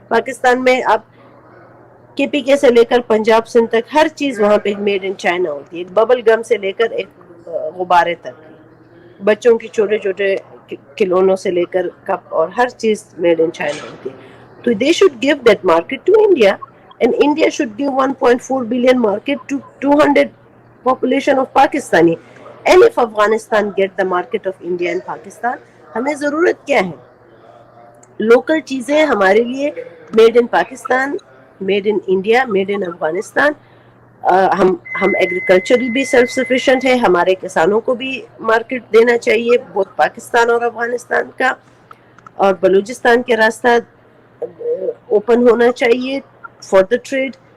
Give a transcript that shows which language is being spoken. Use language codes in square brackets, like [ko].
[hi] पाकिस्तान में अब केपीके से लेकर पंजाब सिंध तक हर चीज वहां पे मेड इन चाइना होती है, बबल गम से लेकर एक गुब्बारे तक, बच्चों की छोटे छोटे खिलौनों से लेकर कप और हर चीज मेड इन चाइना होती है। [en] तो they should give that market to India and India should give 1.4 billion market to 200 population of Pakistani. And if Afghanistan get the market of India and Pakistan, [hi] हमें ज़रूरत क्या है? Local चीज़ें हमारे लिए made in Pakistan, made in India, made in Afghanistan. हम agriculturally भी self sufficient है, हमारे किसानों को भी मार्केट देना चाहिए, बहुत पाकिस्तान और अफगानिस्तान का, और बलूचिस्तान के रास्ता ओपन होना चाहिए [en] For the trade.